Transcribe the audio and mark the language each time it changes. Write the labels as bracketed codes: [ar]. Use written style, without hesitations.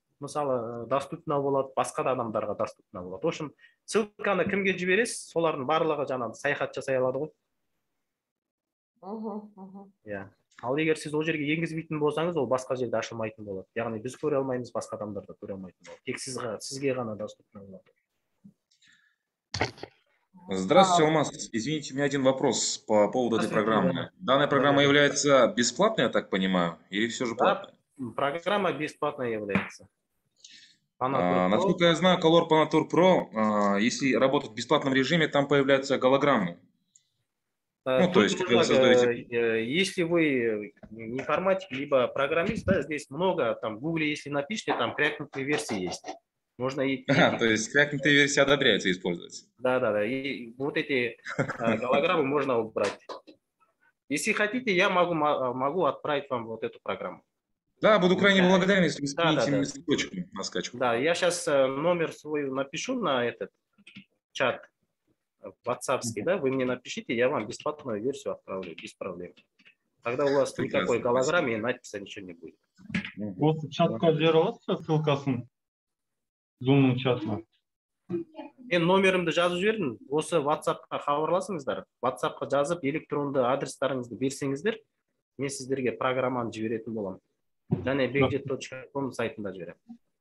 [kk] мысалы доступно болады, басқа да адамдарға доступно болады. [ru] В общем, [kk] ссылканы кімге жібересіз, солардың барлығы жаңағы саяхат жасай алады ғой. Иә. Ал егер сіз ол жерге енгізбейтін болсаңыз, ол басқа жерде ашылмайтын болады. Яғни біз көре алмаймыз, басқа адамдар да көре алмайтын болады. Тек сізге ғана доступно болады. [ru] Здравствуйте, Алмаз. Извините, у меня один вопрос по поводу этой программы. Данная программа является бесплатной, я так понимаю, или все же платная? Программа бесплатная является. Насколько я знаю, Color Panatur Pro, если работать в бесплатном режиме, там появляются голограммы. Ну, то есть, когда вы создаете... Если вы не информатик, либо программист, да, здесь много, там, в Google, если напишите, там крякнутые версии есть. Можно и... то есть, крякнутые версии одобряются использовать. Да. И вот эти голограммы можно убрать. Если хотите, я могу отправить вам вот эту программу. Да, буду крайне благодарен, если вы скинете мне ссылочку на скачку. Да, я сейчас номер свой напишу на этот чат WhatsApp-ский, да, вы мне напишите, я вам бесплатную версию отправлю, без проблем. Тогда у вас никакой голограммы и надписи ничего не будет. [kk] Осы чатқа жібере аласыз ссылкасын? Zoom-ның чатына. Мен номерімді жазып жібердім. Осы WhatsApp-қа хабарласыңыздар. WhatsApp-қа жазып, электронды адрестарыңызды берсеңіздер, мен сіздерге программаны жіберетін боламын. Және begjet.com сайтында жіберемін.